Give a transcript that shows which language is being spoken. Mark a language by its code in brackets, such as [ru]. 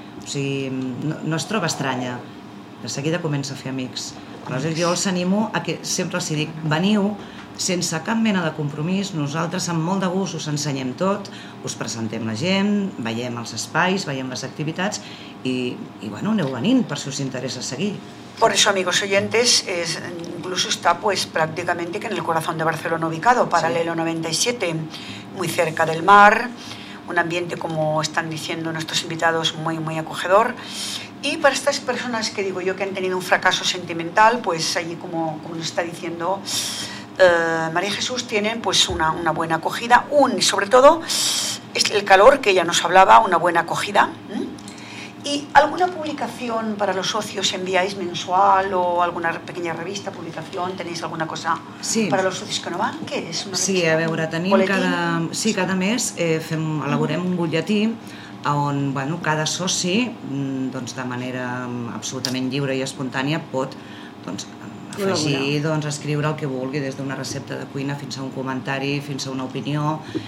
[ca] O sigui, no es troba estranya. De seguida comença a fer amics. Aleshores, jo els animo a que sempre els dic, veniu sense cap mena de compromís, nosaltres amb molt de gust us ensenyem tot, us presentem la gent, veiem els espais, veiem les activitats i bueno, aneu venint per si us interessa seguir. [es] Por eso, amigos oyentes, incluso está pues prácticamente que en el corazón de Barcelona ubicado, paralelo 97, muy cerca del mar, un ambiente, como están diciendo nuestros invitados, muy, muy acogedor. Y para estas personas que digo yo que han tenido un fracaso sentimental, pues allí, como nos está diciendo María Jesús, tienen pues una buena acogida, sobre todo es el calor que ella nos hablaba, una buena acogida. ¿Y alguna publicación para los socios enviáis mensual o alguna pequeña revista, publicación? ¿Tenéis alguna cosa para los socios que no van? ¿Qué es? [ca] Una sí, a veure, tenim boletín. cada mes elaborem un butlletí on bueno, cada soci doncs, de manera absolutament lliure i espontània pot doncs, afegir, doncs, escriure el que vulgui, des d'una recepta de cuina fins a un comentari, fins a una opinió.